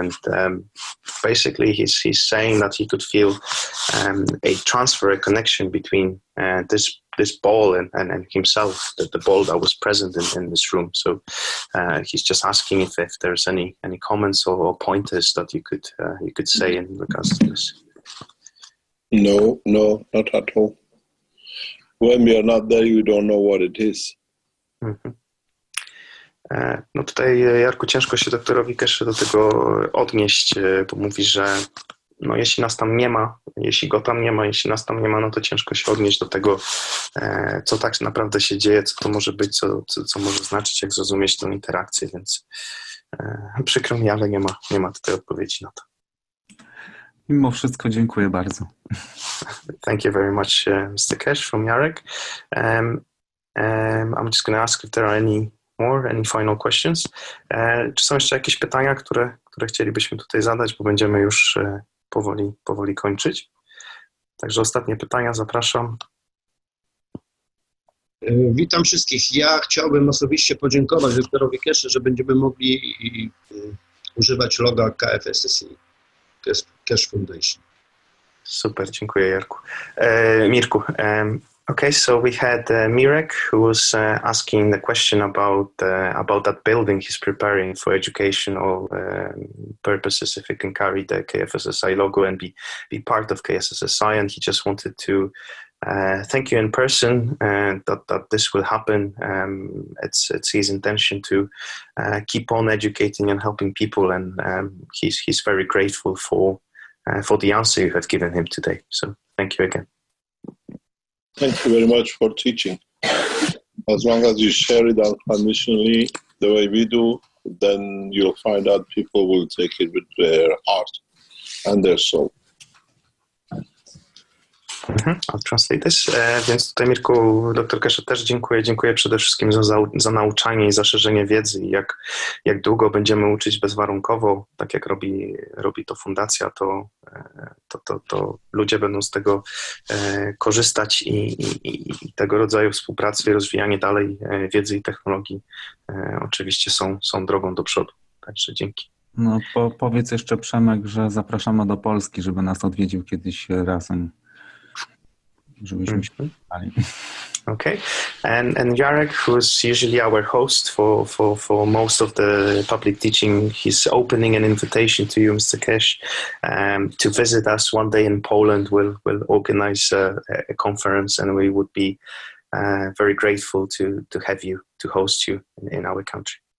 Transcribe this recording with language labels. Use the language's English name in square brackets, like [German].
[English] And basically, he's saying that he could feel a transfer, a connection between this ball and himself, the ball that was present in this room. So he's just asking if there's any comments or pointers that you could say in regards to this. No, not at all. When we are not there, you don't know what it is. Mhm. [Polish] No tutaj, Jarku, ciężko się doktorowi Keshe do tego odnieść, bo mówi, że no jeśli nas tam nie ma, jeśli go tam nie ma, jeśli nas tam nie ma, no to ciężko się odnieść do tego, co tak naprawdę się dzieje, co to może być, co może znaczyć, jak zrozumieć tę interakcję, więc przykro mi, ale nie ma tutaj odpowiedzi na to. Mimo wszystko dziękuję bardzo. [English] Thank you very much, Mr. Keshe from Jarek. I'm just going to ask if there are any final questions. [Polish] Czy są jeszcze jakieś pytania, które chcielibyśmy tutaj zadać, bo będziemy już powoli kończyć. Także ostatnie pytania, zapraszam. Witam wszystkich. Ja chciałbym osobiście podziękować doktorowi Keshe, że będziemy mogli używać loga KF SSI Keshe Foundation. Super, dziękuję Jarku. [English] Mirku, okay, so we had Mirek who was asking the question about that building he's preparing for educational purposes, if he can carry the KF SSI logo and be part of KF SSI, and he just wanted to thank you in person that this will happen. It's his intention to keep on educating and helping people, and he's very grateful for the answer you have given him today. So thank you again. Thank you very much for teaching. As long as you share it unconditionally the way we do, then you'll find out people will take it with their heart and their soul. I'll translate this. [Polish] Więc tutaj, Mirku, dr Keshe też dziękuję przede wszystkim za nauczanie i za szerzenie wiedzy. I jak długo będziemy uczyć bezwarunkowo, tak jak robi to fundacja, to ludzie będą z tego korzystać i tego rodzaju współpracy i rozwijanie dalej wiedzy i technologii oczywiście są drogą do przodu. Także dzięki. No, powiedz jeszcze, Przemek, że zapraszamy do Polski, żeby nas odwiedził kiedyś razem. [English] Okay, and Jarek, who's usually our host for most of the public teaching, he's opening an invitation to you, Mr. Keshe, to visit us one day in Poland. We'll organize a conference, and we would be very grateful to have you, to host you in our country.